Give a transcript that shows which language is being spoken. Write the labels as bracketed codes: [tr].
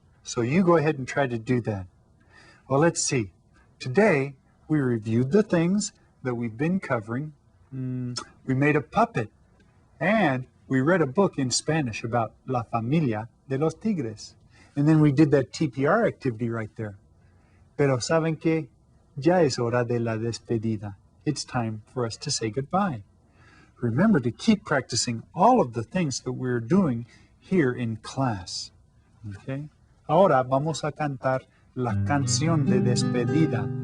[en] So you go ahead and try to do that. Well, let's see. Today, we reviewed the things that we've been covering. We made a puppet. And we read a book in Spanish about La Familia de los Tigres. And then we did that TPR activity right there. [es] Pero ¿saben qué? Ya es hora de la despedida. [en] It's time for us to say goodbye. Remember to keep practicing all of the things that we're doing here in class. Okay? [es] Ahora vamos a cantar la canción de despedida.